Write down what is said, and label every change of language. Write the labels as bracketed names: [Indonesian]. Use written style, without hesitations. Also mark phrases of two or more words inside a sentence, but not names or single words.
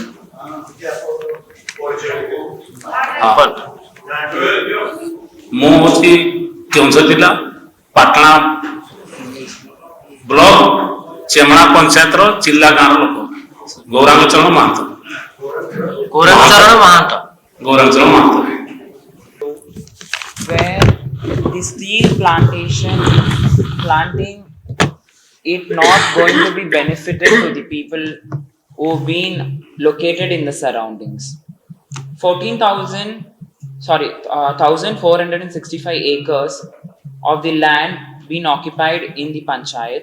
[Odia] ମୁଁ ହେଉଛି କେଉଁଝର ଜିଲ୍ଲା ପାଟଣା ବ୍ଲକ ଚେମଣା ପଞ୍ଚାୟତର ଚିଲ୍ଲା ଗାଁର ଲୋକ, ଗୌରାଙ୍ଗଚରଣ ମହାନ୍ତ। ଗୌରାଙ୍ଗଚରଣ ମହାନ୍ତ। [English] Where the steel planting it not going to be benefited to the people who've been located in the surroundings. 1,465 acres of the land been occupied in the panchayat.